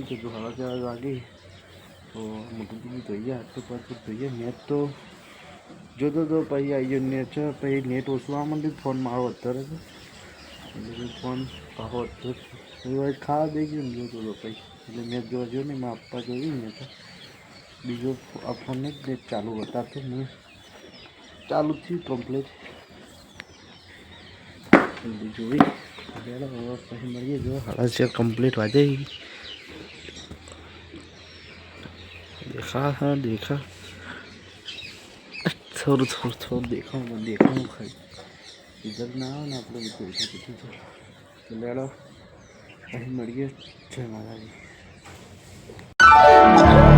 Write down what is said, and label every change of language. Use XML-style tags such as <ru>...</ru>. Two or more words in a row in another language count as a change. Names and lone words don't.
<gu>કે જો 4:30 વાગે તો મોટું બધું જોઈએ આટલું પાછું જોઈએ મેચ તો જોતો તો પછી આવી ગયો નેટ પછી નેટ ઓછું આવવા માંડ્યું ફોન મારો અત્યારે છે એટલે ફોન પાછો અત્યારે ખાવા દઈ ગયો ને જોતો તો પછી એટલે મેચ જોવા જો ને મારા પપ્પા જોઈ ને તો બીજો આ ફોનને જ નેટ ચાલુ બતાવતો મેં ચાલુ થયું કમ્પ્લીટ જોઈ પછી મળીએ જો 6:30 કમ્પ્લીટ વાજે</gu> <hi>देखा हाँ देखा</hi> <gu>થોડું થોડું થોડું દેખાવું ખાલી ઇધર ના આવે ને આપણે બધું છે તો લેડો અહીં મળીએ જય માતાજી</gu>